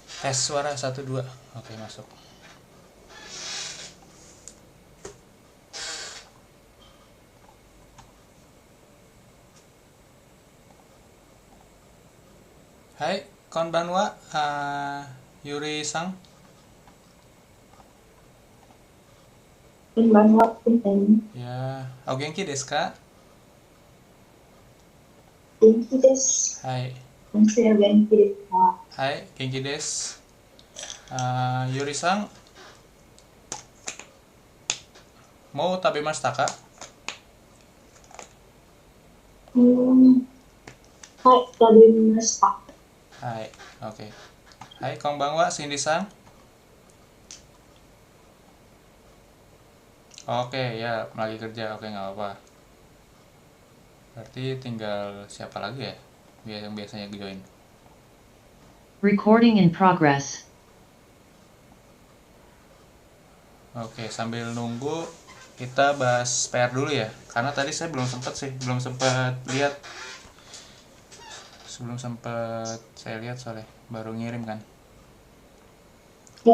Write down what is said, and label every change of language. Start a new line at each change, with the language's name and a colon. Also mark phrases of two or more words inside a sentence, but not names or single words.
Indonesian: Tes suara 1 2. Oke, masuk. Hai,
Japanese: konbanwa. Yuri Sang. こんばんは。 Ya, o genki desu ka? 元気です。 Hai. 先生は元気ですか？ Hai, genki desu. Yuri Sang, mau tabemashita ka? うん、はい、食べました。
Indonesian: Hai, oke.
Japanese: Hai, konbanwa, Cindy Sang.
Indonesian: Oke, ya, lagi kerja. Oke, nggak apa-apa. Berarti tinggal siapa lagi ya? Yang biasanya join.
English: Recording in progress.
Indonesian: Oke, sambil nunggu kita bahas PR dulu ya. Karena tadi saya belum sempat lihat. Sebelum sempat saya lihat soalnya baru ngirim kan. Ya,